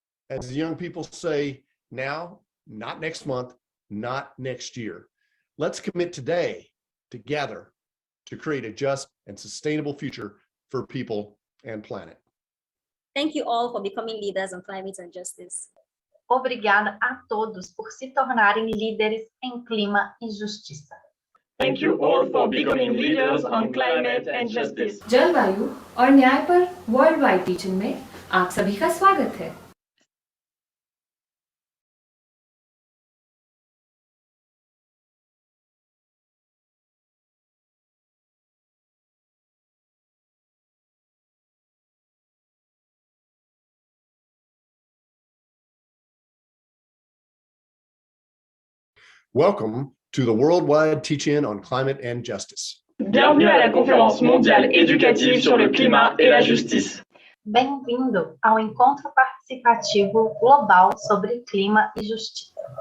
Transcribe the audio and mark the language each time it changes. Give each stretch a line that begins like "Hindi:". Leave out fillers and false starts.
English: As the young people say now, not next month, not next year. Let's commit today, together, to create a just and sustainable future for people and planet. Thank you all for becoming leaders on climate and justice.
Portuguese: Obrigada a todos por se tornarem líderes em clima e justiça.
English: Thank you all for becoming leaders on climate and justice.
Hindi: जलवायु और न्याय पर world wide teaching में आप सभी का स्वागत है।
English: Welcome to the worldwide teach-in on climate and justice.
French: Bienvenue à la conférence mondiale éducative sur le climat et la justice.
Portuguese: Bem-vindo ao encontro participativo global sobre clima e justiça.